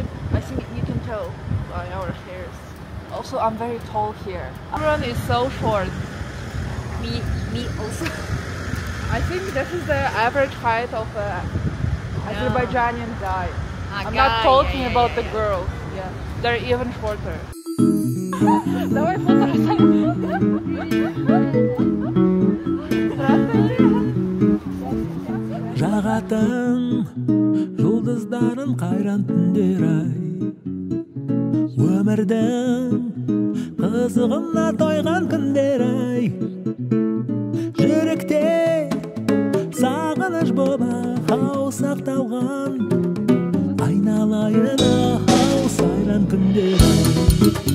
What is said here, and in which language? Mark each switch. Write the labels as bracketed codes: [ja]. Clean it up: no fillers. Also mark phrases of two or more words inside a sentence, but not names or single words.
[en] I think you can tell by our hairs. Also, I'm very tall here. Everyone is so short. Me also. I think this is the average height of Azerbaijani guy. I'm not talking about the girls. Yeah, they're even shorter. [kk] Давай Жағатын жұлдыздарын қайран түндер ай, өмірдің қызығына тойған күндер ай, жүректе сағыныш боба хау сақталған, айналайын хау сайран күндер ай.